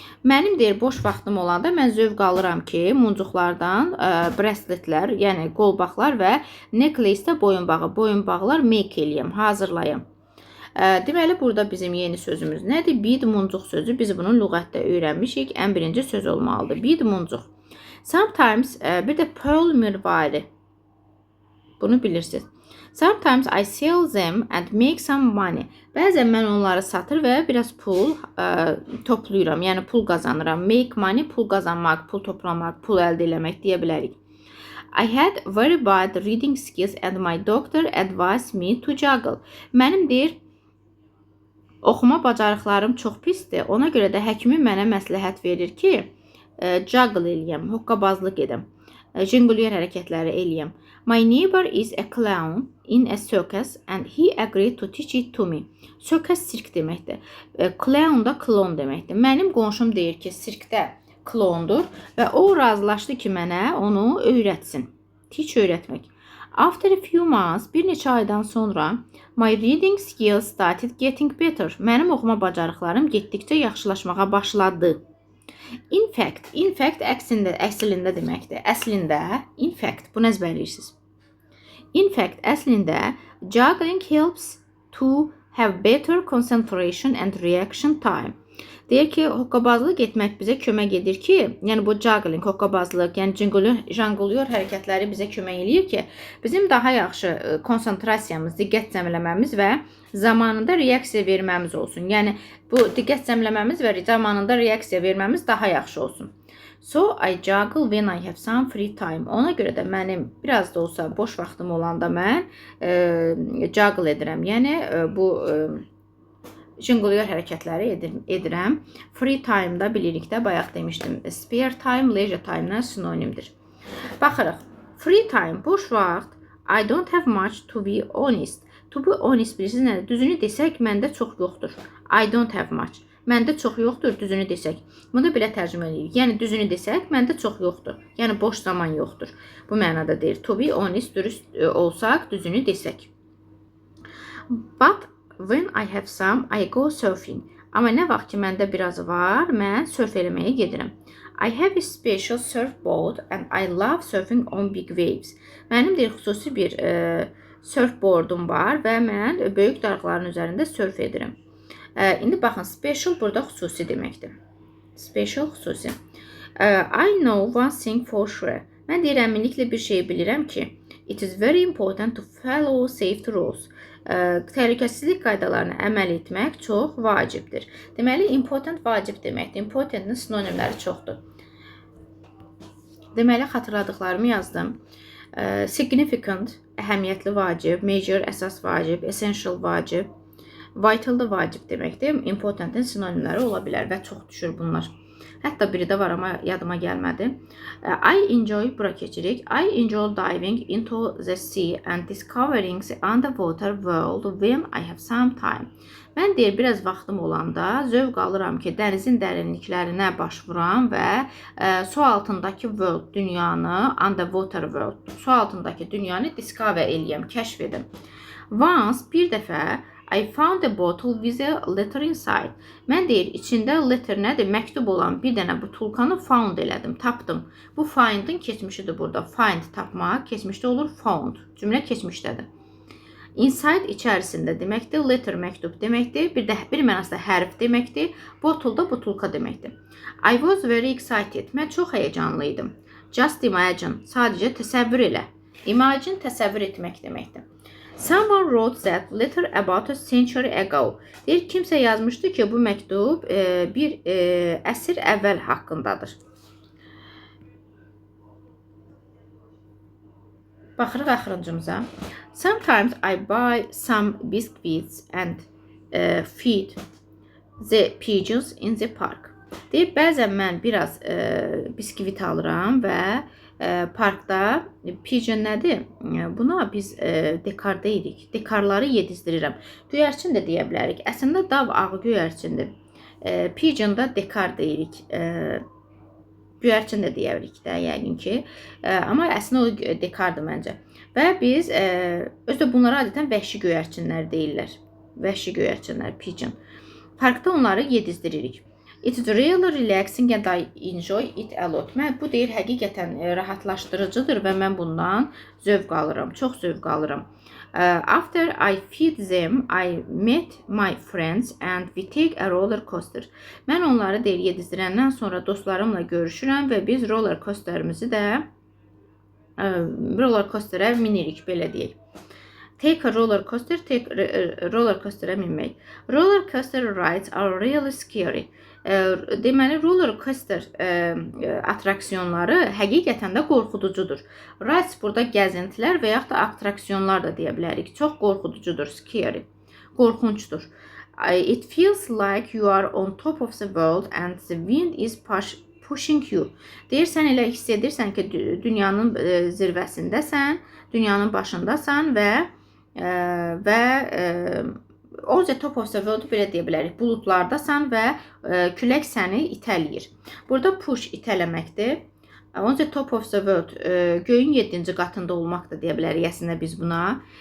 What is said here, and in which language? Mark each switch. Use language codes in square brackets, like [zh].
[az] Mənim deyir, boş vaxtım olanda mən zövq alıram ki, muncuqlardan braceletlər, yəni qolbaqlar və necklace-də boyunbağlar make eləyəm, hazırlayım. Deməli, burada bizim yeni sözümüz nədir? Bead, muncuq sözü. Biz bunu lüğətdə öyrənmişik. Ən birinci söz olmalıdır. Bead, muncuq. Sometimes, bir də pearl mirvari. Bunu bilirsiniz. [en] Sometimes I sell them and make some money. [az] Bəzən mən onları satır və biraz pul toplayıram. Yəni, pul qazanıram. Make money, pul qazanmaq, pul toplamaq, pul əldə eləmək deyə bilərik. [en] I had very bad reading skills and my doctor advised me to juggle. [az] Mənim deyir, oxuma bacarıqlarım çox pisdir. Ona görə də həkimim mənə məsləhət verir ki, juggle eləyəm, hoqqabazlıq edəm, jinglyer hərəkətləri eləyəm. [en] My neighbor is a clown in a circus and he agreed to teach it to me. [az] Circus sirk deməkdir. Clown da klon deməkdir. Mənim qonşum deyir ki, sirkdə klondur və o razılaşdı ki, mənə onu öyrətsin. Teach öyrətmək. [en] After a few months, [az] bir neçə aydan sonra, [en] my reading skills started getting better. [az] Mənim oxuma bacarıqlarım getdikcə yaxşılaşmağa başladı. In fact əslində deməkdir. Əslində, in fact, bunu əzbərləyirsiniz. [en] In fact, əslində, juggling helps to have better concentration and reaction time. [az] Deyir ki, hoqqabazlıq etmək bizə kömək edir ki, yəni bu juggling, hoqqabazlıq, yəni janglyor hərəkətləri bizə kömək edir ki, bizim daha yaxşı konsentrasiyamız, diqqət cəmləməmiz və zamanında reaksiya verməmiz olsun. Yəni, bu diqqət cəmləməmiz və zamanında reaksiya verməmiz daha yaxşı olsun. [en] So, I juggle when I have some free time. [az] Ona görə də mənim biraz da olsa boş vaxtım olanda mən juggle edirəm. Yəni, bu jinglyer hərəkətləri edirəm. Free time-da bilirikdə, bayaq demişdim. Spare time, leisure time-dan sinonimdir. Baxırıq. Free time, boş vaxt. [en] I don't have much to be honest. To be honest [az] bilirsiniz nədir? Düzünü desək, məndə çox yoxdur. [en] I don't have much. [az] Məndə çox yoxdur, düzünü desək. Bunu belə tərcümə edirik. Yəni, düzünü desək, məndə çox yoxdur. Yəni, boş zaman yoxdur. Bu mənada deyir. To be honest, dürüst olsaq, düzünü desək. [en] But when I have some, I go surfing. [az] Amma nə vaxt ki, məndə biraz var, mən surf eləməyə gedirəm. [en] I have a special surfboard and I love surfing on big waves. [az] Mənim deyir, xüsusi bir surfboardum var və mən böyük dalğaların üzərində surf edirəm. İndi baxın, special burada xüsusi deməkdir. Special, xüsusi. [en] I know one thing for sure. [az] Mən deyir, əminliklə bir şey bilirəm ki, [en] it is very important to follow safety rules. [az] Təhlükəsizlik qaydalarına əməl etmək çox vacibdir. Deməli, important vacib deməkdir. Importantın sinonimləri çoxdur. Deməli, xatırladıqlarımı yazdım. Significant, əhəmiyyətli vacib, major, əsas vacib, essential vacib, vital da vacib deməkdir. Important'ın sinonimləri ola bilər və çox düşür bunlar. Hətta biri də var, amma yadıma gəlmədi. [en] I enjoy, [az] bura keçirik. [en] I enjoy diving into the sea and discovering the underwater world when I have some time. [az] Mən deyir, biraz vaxtım olanda zövq alıram ki, dənizin dərinliklərinə başvuram və su altındakı world, dünyanı, underwater world, su altındakı dünyanı discover eləyəm, kəşf edim. [en] Once, [az] bir dəfə, [en] I found a bottle with a letter inside. [az] Mən deyir, içində letter nədir? Məktub olan bir dənə butulkanı found elədim, tapdım. Bu find'in keçmişidir burada. Find, tapmaq, keçmişdə olur found. Cümlə keçmişdədir. Inside içərisində deməkdir. Letter, məktub deməkdir. Bir mənasında hərf deməkdir. Bottle da butulka deməkdir. [en] I was very excited. [az] Mən çox həyəcanlıydım. [en] Just imagine. [az] Sadəcə təsəvvür elə. Imagine təsəvvür etmək deməkdir. [en] Someone wrote that letter about a century ago. [az] Deyir, kimsə yazmışdı ki, bu məktub bir əsr əvvəl haqqındadır. Baxırıq axırıncımıza. Sometimes I buy some biscuits and feed the pigeons in the park. Deyir, bəzən mən biraz biskvit alıram və parkda pigeon nədir? Buna biz dekar deyirik. Dekarları yedizdirirəm. Göyərçin də deyə bilərik. Əslində dav ağı göyərçindir. Pigeon da dekar deyirik. Göyərçin də deyirik də, yəqin ki. Amma əslində o dekardır məncə. Və biz özdə bunlara adətən vəhşi göyərçinlər deyirlər. Vəhşi göyərçinlər, pigeon. Parkda onları yedizdiririk. [en] It's really relaxing and I enjoy it a lot. [az] Bu deyir, həqiqətən rahatlaşdırıcıdır və mən bundan zövq alıram, çox zövq alıram. [en] After I feed them, I met my friends and we take a roller coaster. [az] Mən onları deyir, yedizdirəndən sonra dostlarımla görüşürəm və biz roller coasterimizi də roller coasterə minirik, belə deyək. Take a roller coaster, roller coasterə minmək. Roller coaster rides are really scary. Deməli, roller coaster atraksiyonları həqiqətən də qorxuducudur. Rides burada gəzintilər və yaxud da atraksiyonlar da deyə bilərik. Çox qorxuducudur, scary, qorxunçdur. It feels like you are on top of the world and the wind is pushing you. Deyirsən, elə hiss edirsən ki, dünyanın zirvəsindəsən, dünyanın başındasan və [en] on the top of the world [az] belə deyə bilərik. Buludlardasan və külək səni itələyir. Burada push itələməkdir. On the top of the world göyün 7-ci qatında olmaq da deyə bilərik əslində biz buna.